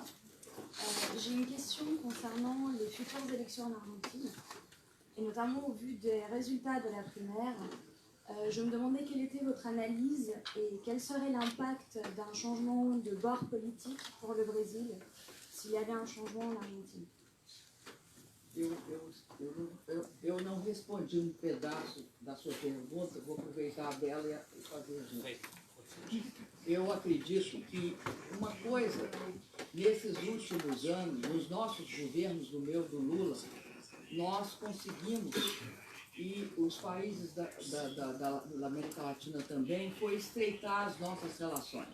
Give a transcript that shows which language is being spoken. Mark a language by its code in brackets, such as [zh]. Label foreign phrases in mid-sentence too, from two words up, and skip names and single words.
[fr] J'ai une question concernant les futures élections en Argentine et notamment au vu des résultats de la primaire. Je me demandais quelle était votre analyse et quel serait l'impact d'un changement de bord politique pour le Brésil s'il y avait un changement en Argentine. [pt] Eu não respondi um pedaço da sua pergunta, vou aproveitar dela e fazer junto. Eu acredito que uma coisa, nesses últimos anos, nos nossos governos, do meu, do Lula, nós conseguimos, e os países da América Latina também, foi estreitar as nossas relações.